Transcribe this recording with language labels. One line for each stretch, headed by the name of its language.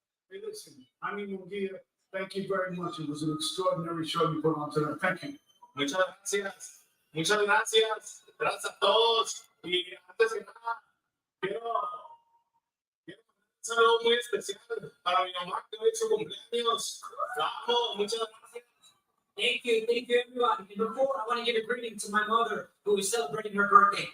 English: Hey, listen, Jaime Munguia, thank you very much. It was an extraordinary show you put on tonight. Thank you.
Spanish: Muchas gracias. Muchas gracias. Gracias a todos. Y antes de nada, quiero un saludo muy especial para mi mamá que hoy es su cumpleaños. La amo. Muchas gracias.
English: Thank you, everyone. And before, I want to give a greeting to my mother who is celebrating her birthday.